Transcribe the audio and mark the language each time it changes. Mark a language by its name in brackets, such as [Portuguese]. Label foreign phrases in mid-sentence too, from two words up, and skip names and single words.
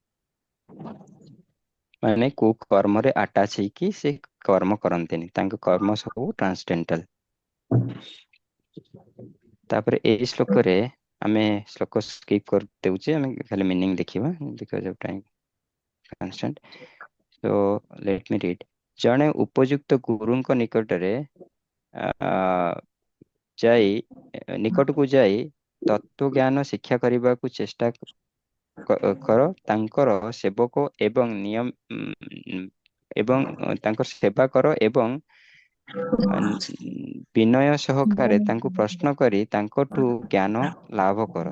[Odia] ମାନେ କୋଉ କର୍ମରେ ଆଟାଚ ହେଇକି ସେ କର୍ମ କରନ୍ତିନି, ତାଙ୍କ କର୍ମ ସବୁ ଟ୍ରାନ୍ସଡେଣ୍ଟାଲ। ତାପରେ ଏଇ ଶ୍ଲୋକରେ ଆମେ ଶ୍ଲୋକ ସ୍କିପ୍ କରିଦେଉଛେ, ଆମେ ଖାଲି ମିନିଂ ଦେଖିବା [English] because of time constraint. So let me read. [Odia] ଜଣେ ଉପଯୁକ୍ତ ଗୁରୁଙ୍କ ନିକଟକୁ ଯାଇ ତତ୍ତ୍ୱଜ୍ଞାନ ଶିକ୍ଷା କରିବାକୁ ଚେଷ୍ଟା କର, ତାଙ୍କର ସେବକ ଏବଂ ତାଙ୍କର ସେବା କର ଏବଂ ବିନୟ ସହକାରେ ତାଙ୍କୁ ପ୍ରଶ୍ନ କରି ତାଙ୍କଠୁ ଜ୍ଞାନ ଲାଭ କର।